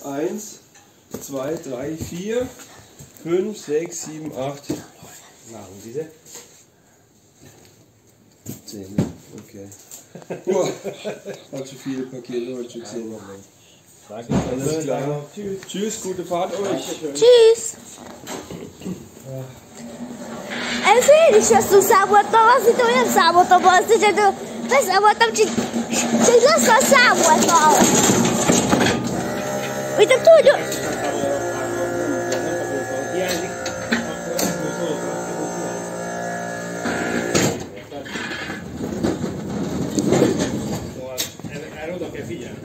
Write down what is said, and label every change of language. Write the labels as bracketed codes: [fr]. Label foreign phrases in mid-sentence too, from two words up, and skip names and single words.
[de] 1, 2, 3, 4, 5, 6, 7, 8. Na, und diese? 10. Okay. Boah, hat zu viele Pakete heute schon gesehen. Danke. Alles klar. Tschüss. Tschüss, gute Fahrt euch. Tschüss! [hu] Először én is rosszul számoltam, azt hittem, hogy nem számoltam azt, és ettől beszámoltam, csak rosszul számoltam. Úgy nem tudja. Hiányzik, akkor ebből szólok, Szóval erre oda kell figyelni.